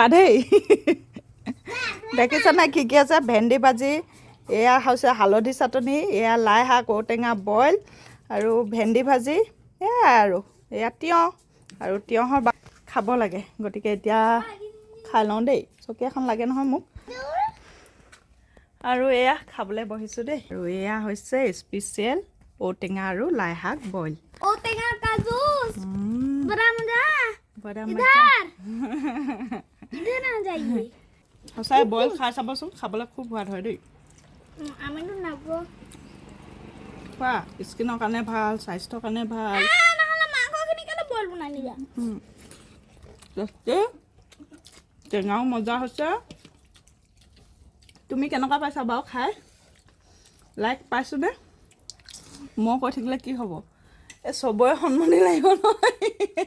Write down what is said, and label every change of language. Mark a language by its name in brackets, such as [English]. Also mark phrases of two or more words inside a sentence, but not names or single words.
[Assamese] দেই দেখিছে নাই কি আছে ভেন্দি ভাজি এয়া হৈছে হালধি চাটনি এয়া লাই শাক ঔটেঙা বইল আৰু ভেন্দি ভাজি এয়াই আৰু এয়া তিয়ঁহ আৰু তিয়ঁহৰ খাব লাগে গতিকে এতিয়া খাই লওঁ দেই চকী এখন লাগে নহয় মোক আৰু এয়া খাবলৈ বহিছোঁ দেই আৰু এয়া হৈছে স্পেচিয়েল ঔটেঙা আৰু লাই শাক বইল [Hindi] ঔটেঙা का जूस बड़ा मजा इधर आ जाइए [Assamese] সঁচাই বইল খাই চাবচোন খাবলৈ খুব সোৱাদ হয় দেই আমিনো নাব খোৱা স্কিনৰ কাৰণে ভাল স্বাস্থ্যৰ কাৰণে ভাল নহ'লে মাংসখিনি কেলে বইল বনাই নিবা টেঙাও মজা হৈছে তুমি কেনেকুৱা পাইছা বাৰু খাই লাইক পাইছোনে মই কৈ থাকিলে কি হ'ব এই চবৰে সন্মানি লাগিব নহয়